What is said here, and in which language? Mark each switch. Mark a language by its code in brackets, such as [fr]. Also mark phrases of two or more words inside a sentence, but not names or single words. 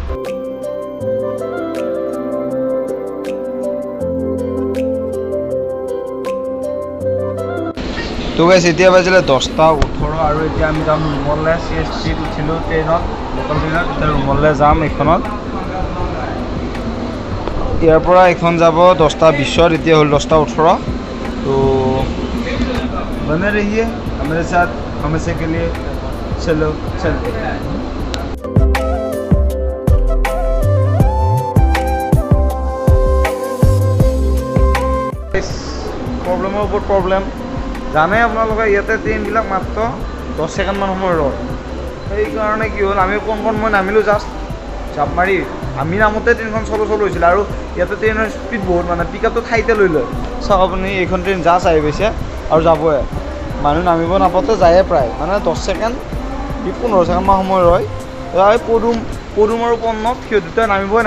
[as] তো গাইছ এতিয়া বাজিলে 10:18 আৰু এতিয়া আমি যাম ৰুমলৈ চি এছ টিত উঠিলোঁ ট্ৰেইনত লোকেল ট্ৰেইনত এতিয়া ৰুমলৈ যাম এইখনত ইয়াৰ পৰা এইখন যাব 10:20 এতিয়া হ'ল 10:18 তো [hi] बने रहिए हमारे साथ हमेशा के लिए चलो चलते हैं प्रॉब्लम ऊपर प्रॉब्लम [as] জানে আপোনালোকে ইয়াতে ট্ৰেইনবিলাক মাত্ৰ 10 ছেকেণ্ডমান সময় ৰয় সেইকাৰণে কি হ'ল আমি কোনখন মই নামিলোঁ জাষ্ট জাপ মাৰি আমি নামোতে ট্ৰেইনখন চলো হৈছিলে আৰু ইয়াতে ট্ৰেইনৰ স্পীড বহুত মানে পিক আপটো ঠাইতে লৈ লয় চাওক আপুনি এইখন ট্ৰেইন জাষ্ট আহি গৈছে আৰু যাবই মানুহ নামিব নাপাওঁতে যায়ে প্ৰায় মানে 10 ছেকেণ্ড 15 ছেকেণ্ডমান সময় ৰয় এই পদুম আৰু পন্নত সিহঁত দুটাই নামিবই